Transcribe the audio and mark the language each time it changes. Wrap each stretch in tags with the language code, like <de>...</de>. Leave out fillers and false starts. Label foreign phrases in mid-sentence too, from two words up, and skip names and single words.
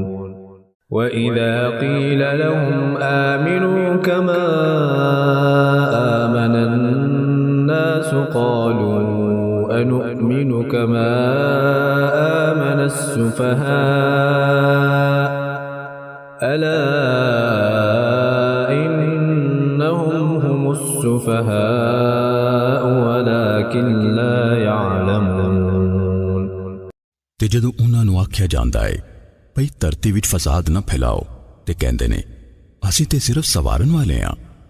<ar>وإذا قيل لهم آمنوا كما آمن الناس قالوا أنؤمن كما آمن السفهاء ألا إنهم هم السفهاء ولكن لا يعلمون।</ar> <pa>ਤੇ ਜਦੋਂ ਉਨ੍ਹਾਂ ਨੂੰ ਆਖਿਆ ਜਾਂਦਾ ਹੈ ਭਈ ਧਰਤੀ ਵਿਚ ਫ਼ਸਾਦ ਨਾ ਫੈਲਾਓ ਤੇ ਕਹਿੰਦੇ ਨੇ ਅਸੀਂ ਤੇ ਸਿਰਫ਼ ਸਵਾਰਨ ਵਾਲੇ ਹਾਂ,</pa>